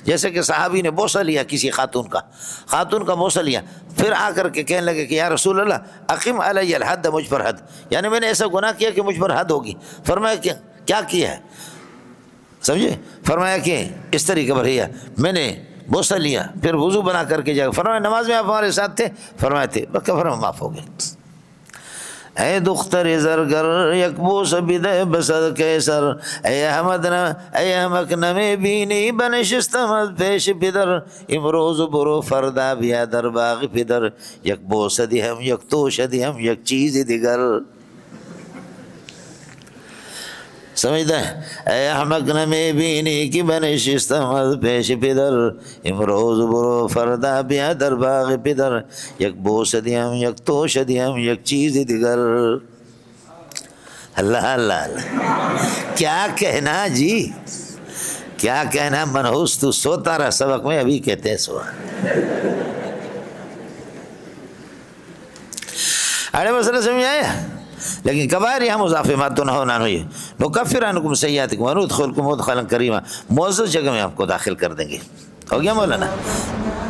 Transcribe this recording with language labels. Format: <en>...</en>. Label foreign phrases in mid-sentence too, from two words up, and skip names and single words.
<ur>جیسے کہ صحابی نے بوسہ لیا کسی خاتون کا بوسہ لیا، پھر آ کر کے کہنے لگے کہ</ur> <ar>یا رسول اللہ اقیم علی الحد،</ar> <ur>مجھ پر حد، یعنی میں نے ایسا گناہ کیا کہ مجھ پر حد ہوگی۔ فرمایا کیا کیا ہے؟ سمجھے؟ فرمایا کہ اس طریقے پر ہے، میں نے بوسہ لیا پھر وضو بنا کر کے جا، فرمایا نماز میں آپ ہمارے ساتھ تھے؟ فرمایا تھے، فرمایا معاف ہو گئے۔</ur> <fa>اے دختر زرگر یک بوس بیدے بسد کیسر، اے احمق نمی بینی بنشستم پیش پدر، امروز برو فردا بیا در باغ پدر، یک بوس دی ہم یک توش دی ہم یک چیز دیگر۔</fa> <ur>سمجھتا ہے؟</ur> <fa>اے احمق نمی بینی کی بنشستم پیش پدر، امروز برو فردا بیا در باغ پدر، یک بوس دیم یک توش دیم یک چیز دیگر۔</fa> <ur>اللہ اللہ اللہ، کیا کہنا جی، کیا کہنا منحوس، تو سوتا رہا سبق میں، ابھی کہتے ہیں سوا۔ اڑے مسئلہ سمجھ آیا؟ لیکن کبائر یہاں مضاف</ur> <ar>ما تنہون عنہ</ar> <ur>ہے،</ur> <ar>نکفر عنکم سیئاتکم وندخلکم مدخلا کریما،</ar> <ur>معزز جگہ میں آپ کو داخل کر دیں گے۔ ہو گیا مولانا؟</ur>